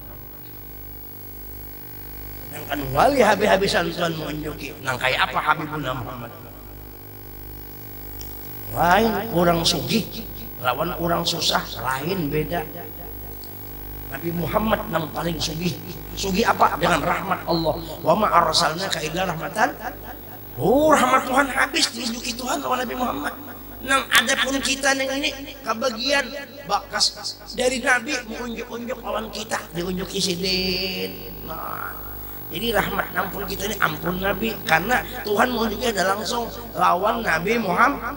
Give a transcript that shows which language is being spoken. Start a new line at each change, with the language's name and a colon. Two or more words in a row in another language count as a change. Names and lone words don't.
Banjar: Kan wali habis-habisan Tuhan menunjuki. Nang kayak apa Habibuna Muhammad? Lain orang sugih lawan orang susah, lain beda. Nabi Muhammad yang paling sugih. Sugih apa? Dengan rahmat Allah.
Arabic: وما أرسلناك إلا رحمة.
Banjar: Oh, rahmat Tuhan habis ditunjuki Tuhan lawan Nabi Muhammad. Nang ada pun kita yang ini kebagian bakas dari Nabi menunjuk-unjuk lawan kita, diunjuki sidin. Nah, jadi rahmat ampun kita ini ampun Nabi, karena Tuhan menunjuknya ada langsung lawan Nabi Muhammad.